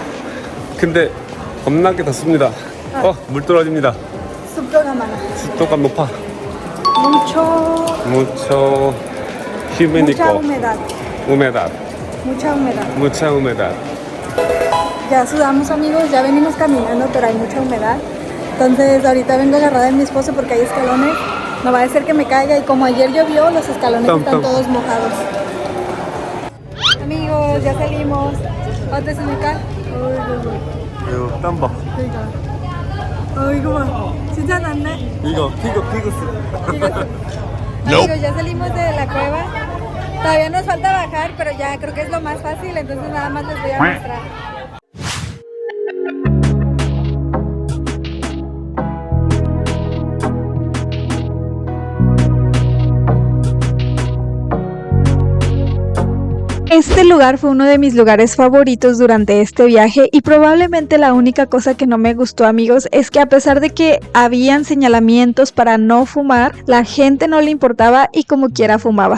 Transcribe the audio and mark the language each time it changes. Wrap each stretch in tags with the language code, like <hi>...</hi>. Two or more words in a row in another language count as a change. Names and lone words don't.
<ko>근데 겁나게 덥습니다. 물 떨어집니다. 습도가 많아. 습도가 높아.</ko> <es>mucha humedad. humedad. Mucha humedad. Ya sudamos, amigos, ya venimos caminando, pero hay mucha humedad. Entonces ahorita vengo agarrada de mi esposo porque hay escalones. No va a ser que me caiga y como ayer llovió, los escalones están todos mojados. Amigos, ya salimos.</es> <ko>어땠습니까? 이거 땀 봐. 이거 봐. 진짜 낫네. 이거 피그스.</ko> <es>Amigos, ya salimos de la cueva Todavía nos falta bajar, pero ya creo que es lo más fácil, entonces nada más les voy a mostrar. Este lugar fue uno de mis lugares favoritos durante este viaje y probablemente la única cosa que no me gustó, amigos, es que a pesar de que habían señalamientos para no fumar, la gente no le importaba y como quiera fumaba.</es>